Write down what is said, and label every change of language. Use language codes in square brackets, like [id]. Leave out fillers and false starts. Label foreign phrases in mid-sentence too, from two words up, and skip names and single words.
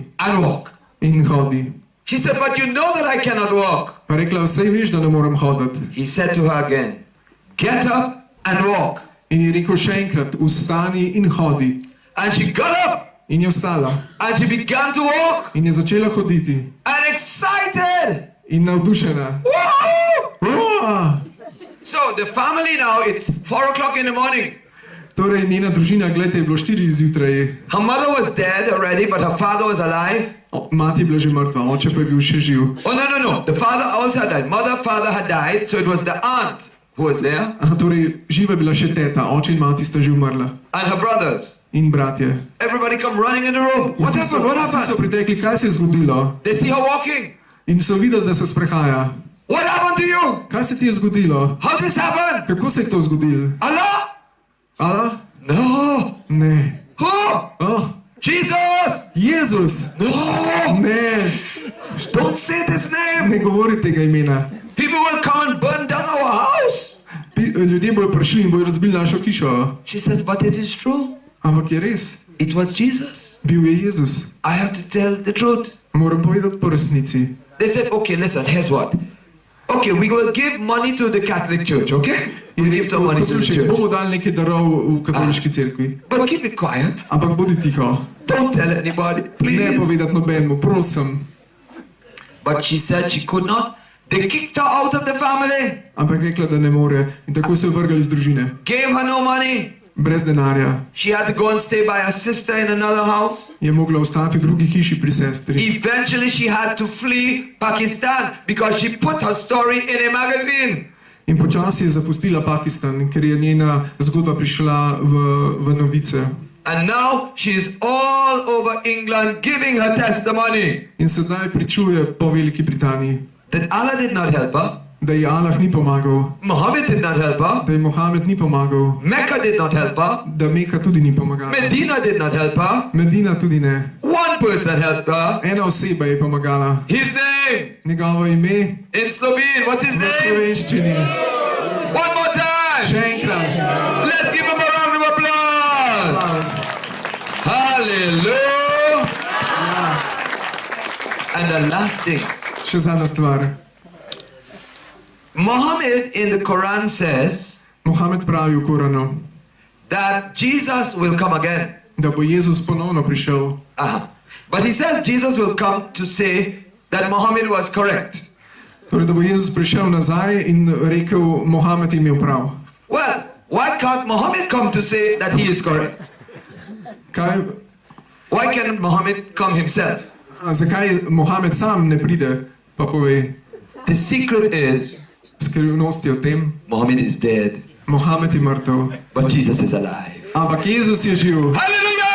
[en] and walk. [sl] in hodi. [en] She said, but you know that I cannot walk. [sl] Pa rekla, vsej veš, da ne morem hoditi. [en] He said to her again, get up and walk. [sl] In je rekel še enkrat, vstani in hodi. [en] And she got up [sl] In je vstala. [en] and she began to walk [sl] In je začela hoditi. [en] and excited. [sl] In navdušena. Woo! Uaa! [en] So the family now, it's 4 o'clock in the morning. [sl] Torej, njena družina, gledajte, je bilo 4 zjutraj. [en] Her mother was dead already, but her father was alive. [sl] Mati je bila že mrtva, oče pa je bil še živ. [en] Oh, no. The father also had died. Father had died, so it was the aunt who was there [sl] Torej, živa je bila še teta, oče in mati sta že umrla. [en] and her brothers. [sl] In bratje. [en] Everybody come running in the room. What [sl] Vsi so, [en] happened? What [sl] vsi so [en] happened? [sl] pritekli, kaj se je zgodilo. [en] They see her walking. [sl] In so videli, da se sprehaja. [en] What happened to you? [sl] Kaj se ti je zgodilo? [en] How this happened? [sl] Kako se je to zgodilo? [en] Allah? [sl] Allah? [en] No. [sl] Ne. [en] Who? Oh, Jesus? [sl] Jezus! [en] No. [sl] Ne, [en] Don't say this name. [sl] ne govori tega imena. [en] People will come and burn down our house. [sl] Ljudje bojo prišli in bojo razbili našo hišo. [en] She says, but it is true. [sl] Ampak je res, [en] It was Jesus. [sl] bil je Jezus. [en] I have to tell the truth. [sl] Moram povedati po resnici. [en] They said, okay, listen, here's what. Okay, we will give money to the Catholic Church, okay? [sl] Je [en] We give some money to the [sl] poslušaj, [en] church. [sl] bomo dali nekaj darov v katoliški cerkvi. [en] But keep it quiet. [sl] Ampak bodi tiho. [en] Don't tell anybody, [sl] Ne [en] please. [sl] povedati nobenemu, prosim. [en] But she said she could not. They kicked her out of the family. [sl] Ampak rekla, da ne more. In tako so jo vrgali iz družine. [en] Gave her no money. [sl] Brez denarja. [en] She had to go and stay by her sister in another house. [sl] Je mogla ostati v drugi hiši pri sestri. [en] Eventually she had to flee Pakistan because she put her story in a magazine. [sl] In počasi je zapustila Pakistan, ker je njena zgodba prišla v novice. [en] And now she is all over England giving her testimony [sl] In sedaj pričuje po Veliki Britaniji, [en] that Allah did not help her, [sl] da ji Allah ni pomagal, [en] Muhammad did not help her, [sl] da ji Mohamed ni pomagal, [en] Mecca did not help her, [sl] da Meka tudi ni pomagala. [en] Medina did not help her. [sl] Medina tudi ne. [en] One person helped her. [sl] Ena oseba je pomagala. [en] His name [sl] Njegovo ime [en] in Slovene. What's his [sl] v [en] name? [sl] slovenščini. [en] One more time. [sl] Še enkrat. [en] Let's give him a round of applause. [sl] Aplavz. [en] Hallelujah. And the last thing, [sl] Še zadnja stvar. [en] Muhammad in the Quran says [sl] Mohamed pravi v Koranu, [en] that Jesus will come again. [sl] da bo Jezus ponovno prišel. [en] But he says Jesus will come to say that Muhammad was correct. [sl] Torej, da bo Jezus prišel nazaj in rekel, Mohamed je imel prav. [en] Well, why can't Muhammad come to say that he is correct? [sl] Kaj, [en] Why can't Muhammad come himself? [sl] zakaj Mohamed sam ne pride, pa pove, [en] The secret is [sl] skrivnost je v tem, [en] Muhammad is dead, [sl] Mohamed je mrtev, [en] but Jesus is alive. [sl] ampak Jezus je živ. [en] Hallelujah!